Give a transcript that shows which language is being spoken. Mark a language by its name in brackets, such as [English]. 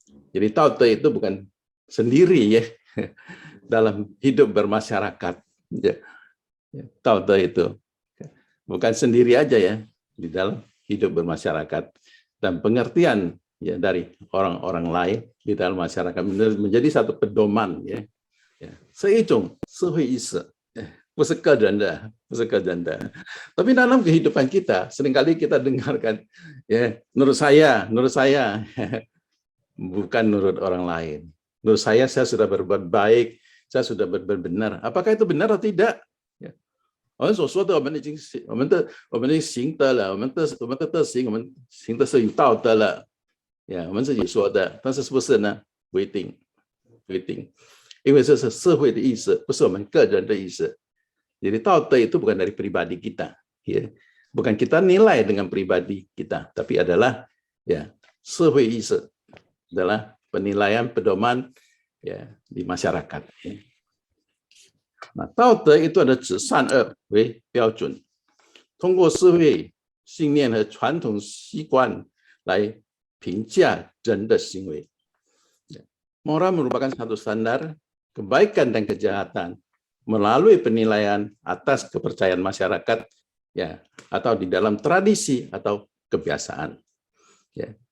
[Indonesian] Jadi taute itu bukan sendiri ya dalam hidup bermasyarakat. Ya, taute itu bukan sendiri aja ya di dalam hidup bermasyarakat, dan pengertian ya dari orang-orang lain di dalam masyarakat menjadi satu pedoman ya. [Chinese] Ya, 是一种社会意识，不是个人的，不是个人的。 [Indonesian] Tapi dalam kehidupan kita seringkali kita dengarkan ya, menurut saya bukan menurut orang lain. Menurut saya sudah berbuat baik, saya sudah berbuat benar. Apakah itu benar atau tidak? [Chinese] 我们所说的，我们已经行得了，我们的德行，我们行的是有道德了，呀，我们自己说的，但是是不是呢？不一定，不一定，因为这是社会的意识，不是我们个人的意识。 [Indonesian] Jadi taute itu bukan dari pribadi kita, ya, bukan kita nilai dengan pribadi kita, tapi adalah ya [Chinese] 社会意识, [Indonesian] adalah penilaian pedoman ya di masyarakat. Ya. [Chinese] 那道德 [Indonesian] itu ada [Chinese] 指善恶为标准，通过社会信念和传统习惯来评价人的行为。 [Indonesian] Moral merupakan satu standar kebaikan dan kejahatan melalui penilaian atas kepercayaan masyarakat ya, atau di dalam tradisi atau kebiasaan. Ya.